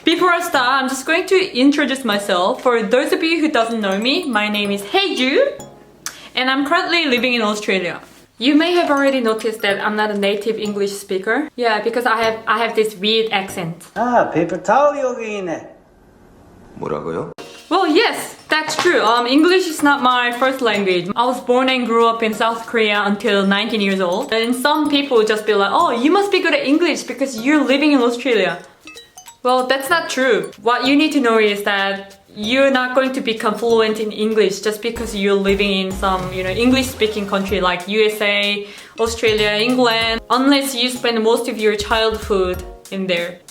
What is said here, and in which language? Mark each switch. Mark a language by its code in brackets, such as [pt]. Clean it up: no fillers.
[en] Before I start, I'm just going to introduce myself. For those of you who doesn't know me, my name is Heiju and I'm currently living in Australia. You may have already noticed that I'm not a native English speaker. Yeah, because I have this weird accent. [ko] 아, 페이퍼 타올이 여기 있네. 뭐라고요? [en] Well, yes, that's true. English is not my first language. I was born and grew up in South Korea until 19 years old. And some people just be like, oh, you must be good at English because you're living in Australia. Well, that's not true. What you need to know is that you're not going to become fluent in English just because you're living in some, English-speaking country like USA, Australia, England, unless you spend most of your childhood in there.